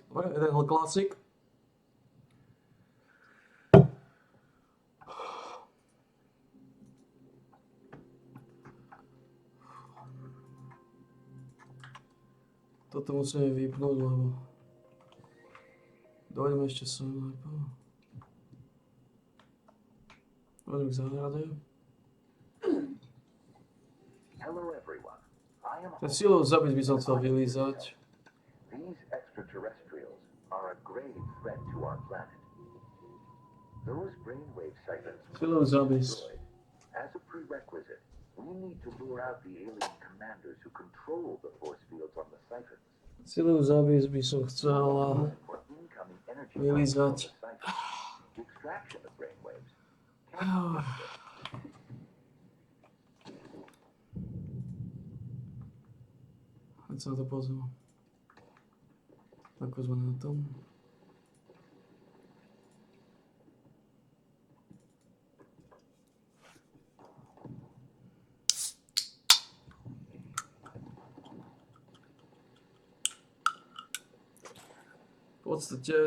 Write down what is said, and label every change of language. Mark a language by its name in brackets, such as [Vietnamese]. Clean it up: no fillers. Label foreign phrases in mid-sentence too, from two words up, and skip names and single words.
[Slovak] Dobre, jeden Hell Classic. Toto musíme vypnúť, lebo dojdeme ešte sem najprv. Poďme k záhrade. Ten silový zápis by som chcel vylízať. [English] These extraterrestrials are a grave threat to our planet. Those brainwave siphons [Slovak] Silový zápis. [English] as a prerequisite, we need to lure out the alien commanders who control the force fields on the siphons. [Slovak] Silový zápis by som chcel [English] For incoming energy [Slovak] vylízať. [English] the extraction of brainwaves. [Slovak] Keď sa na to pozriem. Ako sme na tom? V podstate